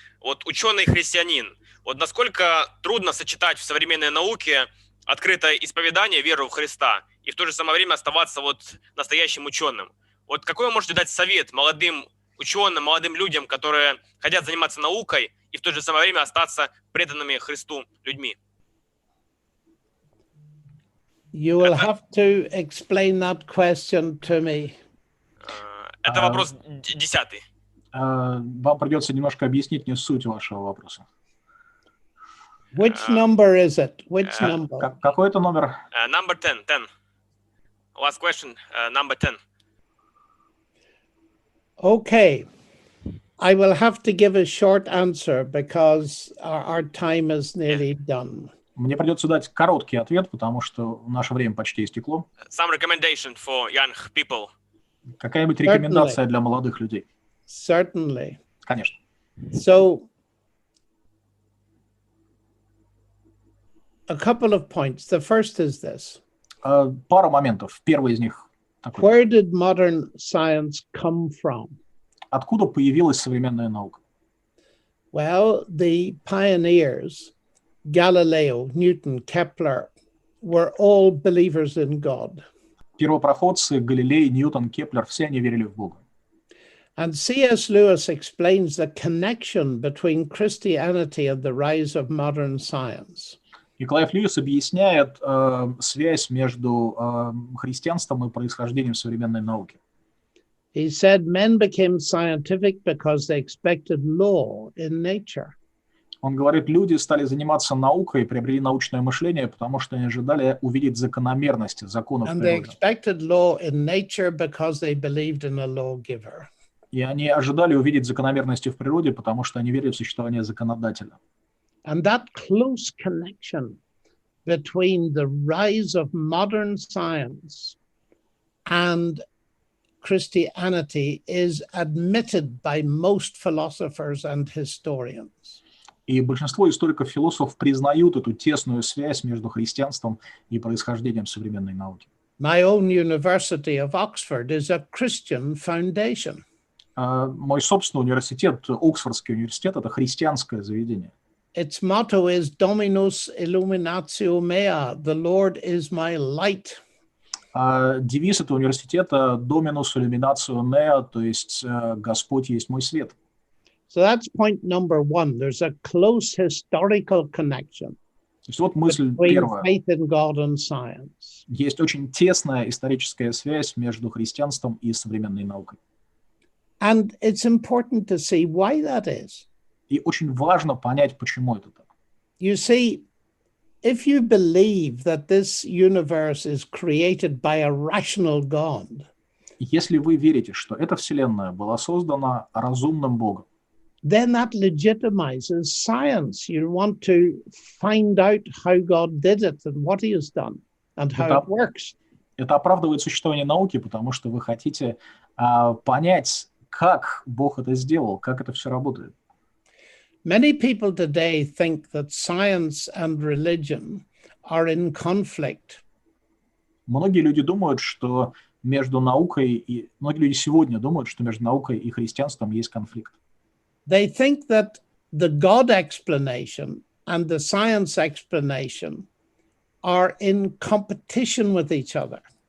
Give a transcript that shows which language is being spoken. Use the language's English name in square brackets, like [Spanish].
[Russian] Вот ученый-христианин, вот насколько трудно сочетать в современной науке открытое исповедание веры в Христа и в то же самое время оставаться вот настоящим ученым? Вот какой вы можете дать совет молодым ученым, молодым людям, которые хотят заниматься наукой и в то же самое время остаться преданными Христу людьми? [English] You will have to explain that question to me. [Russian] Это вопрос 10. Вам придется немножко объяснить мне суть вашего вопроса. [English] Which number is it? Which number? [Russian] Какой это номер? [English] Number 10. Last question, number 10. Okay. I will have to give a short answer because our time is nearly done. [Russian] Мне придется дать короткий ответ, потому что наше время почти истекло. [English] Some recommendation for young people. [Russian] Какая-нибудь рекомендация для молодых людей? [English] Certainly. [Russian] Конечно. [English] So, a couple of points. The first is this. [Russian] Пара моментов. Первый из них такой. [English] Where did modern science come from? [Russian] Откуда появилась современная наука? [English] Well, the pioneers, Galileo, Newton, Kepler, were all believers in God. [Russian] Первопроходцы Галилей, Ньютон, Кеплер, все они верили в Бога. [English] And C.S. Lewis explains the connection between Christianity and the rise of modern science. [Russian] И Клайв Льюис объясняет связь между христианством и происхождением современной науки. [English] He said men became scientific because they expected law in nature. [Russian] Он говорит, люди стали заниматься наукой, приобрели научное мышление, потому что они ожидали увидеть закономерности, законов [English] And they [Russian] природы. [English] expected law in nature because they believed in a lawgiver. [Russian] И они ожидали увидеть закономерности в природе, потому что они верили в существование законодателя. [English] And that close connection between the rise of modern science and Christianity is admitted by most philosophers and historians. [Russian] И большинство историков-философов признают эту тесную связь между христианством и происхождением современной науки. [English] My own University of Oxford is a Christian foundation. [Russian] Мой собственный университет, Оксфордский университет, это христианское заведение. [English] Its motto is [Latin] Dominus Illuminatio Mea, [English] the Lord is my light. [Russian] Девиз этого университета [Latin] Dominus Illuminatio Mea, [Russian] то есть Господь есть мой свет. [English] So that's point number one. There's a close historical connection [Russian] То есть вот мысль [English] between [Russian] первая. [English] faith in God and science. [Russian] Есть очень тесная историческая связь между христианством и современной наукой. [English] And it's important to see why that is. [Russian] И очень важно понять, почему это так. [English] You see, if you believe that this universe is created by a rational God, [Russian] Если вы верите, что эта вселенная была создана разумным Богом, [English] then that legitimizes science. You want to find out how God did it and what he has done and how it works. [Russian] это оправдывает существование науки, потому что вы хотите понять, как Бог это сделал, как это все работает. [English] Many people today think that science and religion are in conflict. [Russian] Многие люди думают, что между наукой и... Многие люди сегодня думают, что между наукой и христианством есть конфликт. [English] They think that the God explanation and the science explanation are in competition with each other.